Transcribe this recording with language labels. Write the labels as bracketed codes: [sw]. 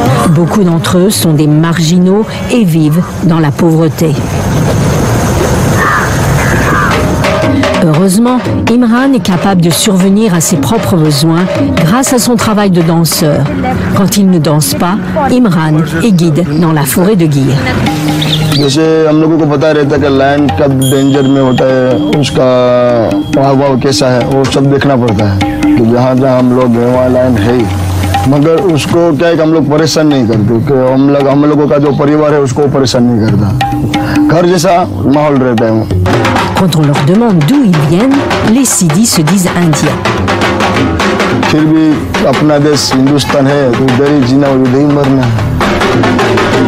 [fr] Beaucoup d'entre eux sont des marginaux et vivent dans la pauvreté. Heureusement, Imran est capable de survenir à ses propres besoins grâce à son travail de danseur. Quand il ne danse pas, Imran est guide dans la forêt de Gir. [hi] जैसे हम लोगों को पता रहता है कि land कब danger में होता है, उसका प्रभाव कैसा है, वो सब देखना पड़ता है कि जहाँ जहाँ हम लोग हैं वहाँ लैंड है ही, मगर उसको क्या है कि हम लोग परेशान नहीं करते कि हम लोगों का जो परिवार है उसको परेशान नहीं करता, घर जैसा माहौल रहता है वो. [fr] Quand on leur demande d'où ils viennent, les Sidi se disent indiens. [hi] फिर भी अपना देश हिंदुस्तान है तो इधर ही जीना और इधर ही मरना है.